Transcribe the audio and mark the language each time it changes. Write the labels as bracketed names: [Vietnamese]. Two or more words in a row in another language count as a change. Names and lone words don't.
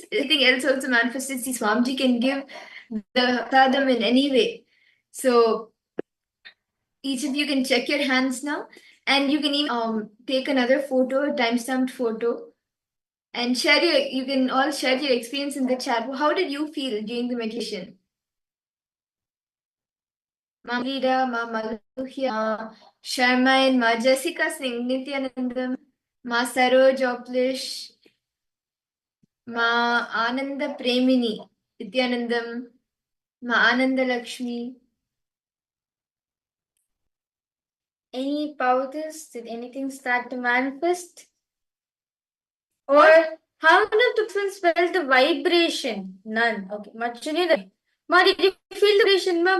[English] Anything else also manifested? See, Swamiji can give the sadam in any way. So each of you can check your hands now, and you can even take another photo, a time-stamped photo, and share your. You can all share your experience in the chat. How did you feel during the meditation? Ma Rita, Ma Maluhya, Ma Sharmain, Ma Jessica Singh, Nithyanandam, Ma Saroj Oplish, Ma Ananda Premini, Nithyanandam, Ma Ananda Lakshmi. Any powders? Did anything start to manifest? Or how did the twins felt the vibration? None. Okay. Machuni, Ma, did you feel the vibration, Ma?